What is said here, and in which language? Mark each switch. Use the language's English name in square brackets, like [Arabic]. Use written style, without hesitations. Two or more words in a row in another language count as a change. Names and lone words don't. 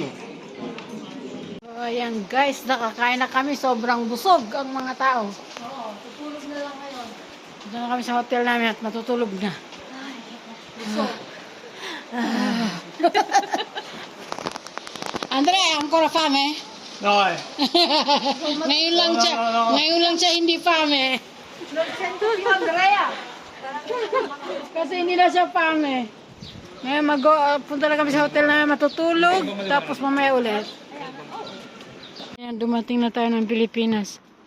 [Filipino] So, ayan guys, nakakain na kami. Sobrang busog ang mga tao. Oo, tutulog na lang ngayon. Dito na kami sa hotel namin at matutulog na. Busog. Andre, [Italian] ancora fame? No, [Filipino] eh. Ngayon lang siya hindi fame. Kasi hindi na siya fame. Ngayon punta na kami sa hotel namin matutulog. Tapos mamaya ulit. Ayan, dumating na tayo ng Pilipinas.